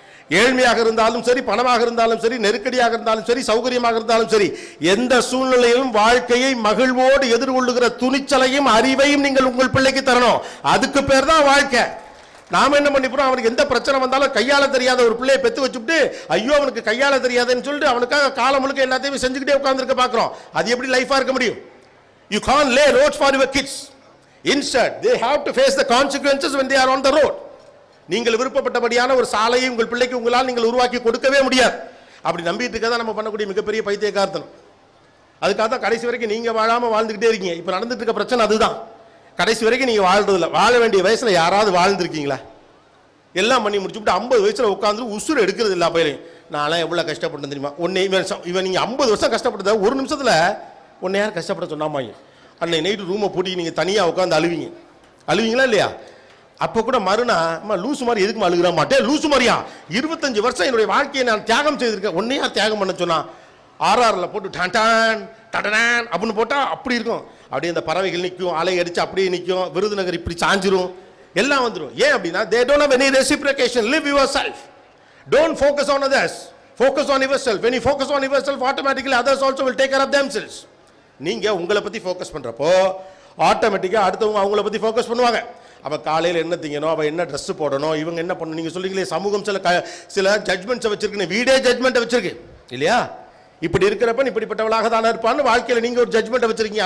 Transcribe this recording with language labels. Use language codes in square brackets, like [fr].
[ta] ஏழ்மையாக இருந்தாலும் சரி, பணமாக இருந்தாலும் சரி, நெருக்கடியாக இருந்தாலும் சரி, சௌகரியமாக இருந்தாலும் சரி, எந்த சூழ்நிலையிலும் வாழ்க்கையை மகிழ்வோடு எதிர்கொள்ளுகிற துணிச்சலையும் அறிவையும் நீங்கள் உங்கள் பிள்ளைக்கு தரணும். அதுக்கு பேர் தான் வாழ்க்கை. நாம என்ன பண்ணிப்போம், அவனுக்கு எந்த பிரச்சனை வந்தாலும் கையாள தெரியாத ஒரு பிள்ளையை பெத்து வச்சுட்டு, ஐயோ அவனுக்கு கையாள தெரியாதுன்னு சொல்லிட்டு அவனுக்காக காலம் முழுக்க எல்லாத்தையும் செஞ்சுக்கிட்டே உட்கார்ந்துருக்க பார்க்கிறோம். அது எப்படி லைஃபா இருக்க முடியும்? [en] You can't lay roads for your kids. Instead, they have to face the consequences when they are on the road. [ta] நீங்கள் விருப்பப்பட்டபடியான ஒரு சாலையை உங்கள் பிள்ளைக்கு உங்களால் நீங்கள் உருவாக்கி கொடுக்கவே முடியாது. அப்படி நம்பிட்டு இருக்கதான் நம்ம பண்ணக்கூடிய மிகப்பெரிய பைத்தியக்காரத்தனம். அதுக்காக தான் கடைசி வரைக்கும் நீங்க வாழாம வாழ்ந்துகிட்டே இருக்கீங்க. இப்ப நடந்துட்டு இருக்க பிரச்சனை அதுதான். கடைசி வரைக்கும் நீங்க வாழ்றது இல்லை. வாழ வேண்டிய வயசுல யாராவது வாழ்ந்துருக்கீங்களா? எல்லாம் பண்ணி முடிச்சுட்டு 50 வயசுல உட்காந்து உசுறு எடுக்கிறது இல்லை. அப்ப நான் எவ்வளவு கஷ்டப்பட்டேன் தெரியுமா? இவன் நீங்க 50 வருஷம் கஷ்டப்பட்டத ஒரு நிமிஷத்துல உன்னை யார் கஷ்டப்பட சொன்னாமாங்க? அன்னைக்கு நைட்டு ரூமை பூட்டி நீங்கள் தனியாக உட்காந்து அழுவீங்களா இல்லையா? அப்போ கூட மறுநா லூசு மாதிரி எதுக்கு அழுகிற மாட்டேன், லூசு மாதிரியா 25 வருஷம் என்னுடைய வாழ்க்கையை நான் தியாகம் செய்திருக்கேன், உன்னை யார் தியாகம் பண்ண சொன்னா? ஆர்ஆரில் போட்டு டான் டடான் அப்படின்னு போட்டால் அப்படி இருக்கும். அப்படியே அந்த பறவைகள் நிற்கும், அலை அடித்து அப்படியே நிற்கும், விருதுநகர் இப்படி சாஞ்சிரும், எல்லாம் வந்துடும். ஏன் அப்படின்னா [en] they don't have any reciprocation. Live yourself. Don't focus on others. Focus on yourself. When you focus on yourself, automatically others also will take care of themselves. [ta] நீங்க உங்களை பத்தி ஃபோக்கஸ் பண்றப்போ ஆட்டோமேட்டிக்கா அடுத்தவங்க அவங்கள பத்தி ஃபோக்கஸ் பண்ணுவாங்க. அப்ப காலையில் என்ன திங்கணும், அவ என்ன ட்ரெஸ் போடணும், இவங்க என்ன பண்ணணும். நீங்க சொல்றீங்களே சமூகம் சில ஜட்மெண்ட்ஸை வச்சிருக்கு, வீடே ஜட்மெண்ட்டை வச்சிருக்கு இல்லையா? இப்படி இருக்கிறப்ப இப்படிப்பட்டவளாக தானே இருப்பான்னு வாழ்க்கையில் நீங்க ஒரு ஜட்மெண்ட்டை வச்சிருக்கீங்க.